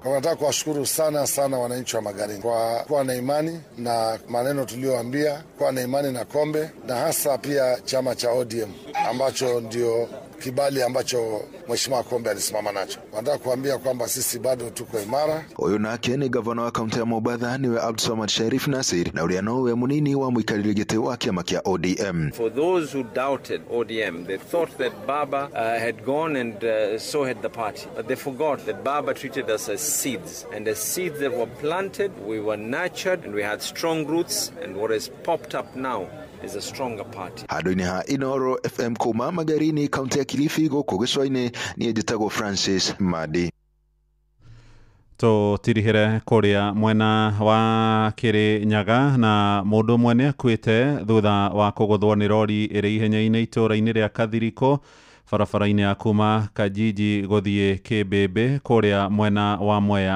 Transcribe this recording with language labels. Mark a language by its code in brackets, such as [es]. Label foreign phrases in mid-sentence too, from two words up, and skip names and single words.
[sw] Nataka kuwashukuru sana wananchi wa Magarini kwa kuwa na imani na maneno tulioambia, kuwa na imani na Kombe na hasa pia chama cha ODM ambacho ndio kibali ambacho Mheshimiwa Kombe alisimama nacho. Nataka kuambia kwamba sisi bado tuko imara. Huyo nake ni gavana wa kaunti ya Mombasa [ki] niwe Abdul Samad Sharif Nasir na uria nowe munini wa muikariri giti wa kiama kia ODM. [en] For those who doubted ODM, they thought that Baba had gone and so had the party. But they forgot that Baba treated us as seeds. And as seeds that were planted, we were nurtured and we had strong roots, and what has popped up now is a stronger party. [ki] Handu-ini ha Inoro FM kuma Magarini kaunti ya Kilifi gũkũ gĩcũa-inĩ niĩ njĩtagwo Francis Madi. Tũtirihĩre kũrĩa mwena wa Kĩrĩnyaga na mũndũ ũmwe nĩ akuĩte thutha wa kũgũthwo nĩ rori ĩrĩ ihenya-inĩ itũũra-inĩ rĩa Kathiriko barabara-inĩ ya kuma Kajiji gũthiĩ Kĩmbĩmbĩ kũrĩa mwena wa Mwea.